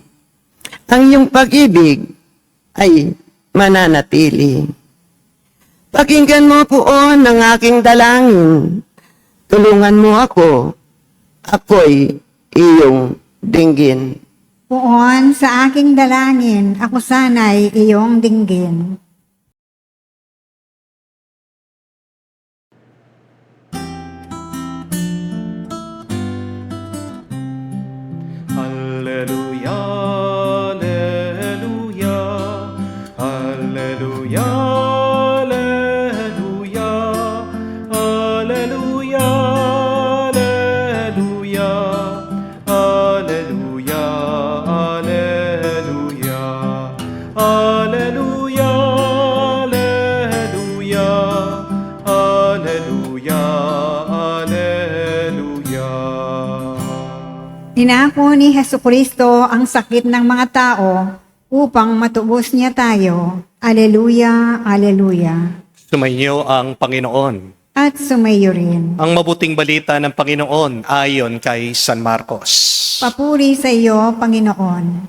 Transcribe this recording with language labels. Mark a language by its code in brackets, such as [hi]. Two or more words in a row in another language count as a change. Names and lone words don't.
[tl] Ang iyong pag-ibig ay mananatili. Pakinggan mo poon ang aking dalangin. Tulungan mo ako. Ako'y iyong dinggin. Poon sa aking dalangin, ako sana'y iyong dinggin. [la] Alleluia, alleluia, alleluia, alleluia, alleluia, alleluia, alleluia, alleluia, alleluia, alleluia, alleluia, alleluia. [tl] Ninako ni Hesukristo ang sakit ng mga tao upang matubos niya tayo. Aleluya, aleluya. Sumainyo ang Panginoon. At sumayo rin. Ang mabuting balita ng Panginoon ayon kay San Marcos. Papuri sa iyo, Panginoon.